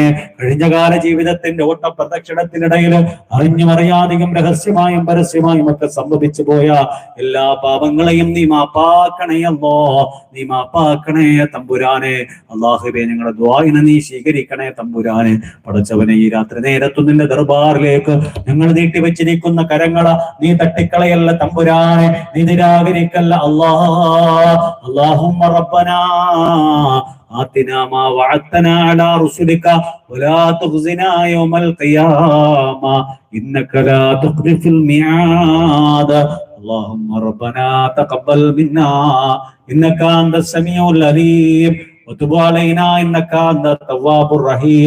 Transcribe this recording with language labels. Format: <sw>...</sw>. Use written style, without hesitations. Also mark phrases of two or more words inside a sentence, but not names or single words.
<ml>കഴിഞ്ഞകാല ജീവിതത്തിന്റെ ഓട്ടപ്രദക്ഷിണത്തിനിടയിൽ അറിഞ്ഞും അറിയാതെയും രഹസ്യമായും പരസ്യമായും ഒക്കെ സംഭവിച്ചു പോയ എല്ലാ പാപങ്ങളെയും നീ മാപ്പാക്കണയല്ലോ, നീ മാപ്പാക്കണേ തമ്പുരാനെ. അള്ളാഹുവേ, ഞങ്ങളുടെ ദുആഇനെ നീ സ്വീകരിക്കണേ തമ്പുരാനെ. പടച്ചവനെ, ഈ രാത്രി നേരത്തു നിന്റെ ദർബാറിലേക്ക് ഞങ്ങൾ നീട്ടിവെച്ചിരിക്കുന്ന കരങ്ങള നീ തട്ടിക്കളയല്ല തമ്പുരാനെ, നീ നിരാകരിക്കല്ല അല്ലാ.</ml> <ar>اللهم ربنا آتنا ما وعدتنا على رسلك ولا تخزنا يوم القيامة إنك لا تخلف الميعاد. اللهم ربنا تقبل منا إنك أنت السميع العليم وتب علينا إنك أنت التواب الرحيم.</ar>